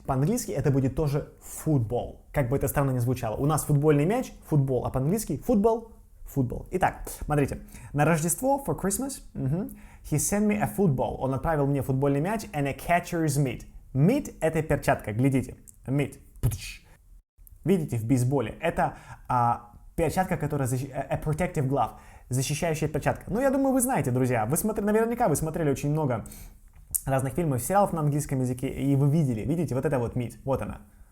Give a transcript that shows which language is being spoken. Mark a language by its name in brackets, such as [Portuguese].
[Russian] По-английски это будет тоже football. Как бы это странно ни звучало. У нас футбольный мяч, футбол, а по-английски футбол. Итак, смотрите. На Рождество, [English] for Christmas, he sent me a football. [Russian] Он отправил мне футбольный мяч [English] and a catcher's mitt. [Russian] Mitt — это перчатка, глядите. Mitt. Видите, в бейсболе. Это перчатка, которая [English] a protective glove. [Russian] Защищающая перчатка. Ну, я думаю, вы знаете, друзья. Наверняка вы смотрели очень много разных фильмов, сериалов на английском языке, и вы видите, вот это вот mitt, вот она.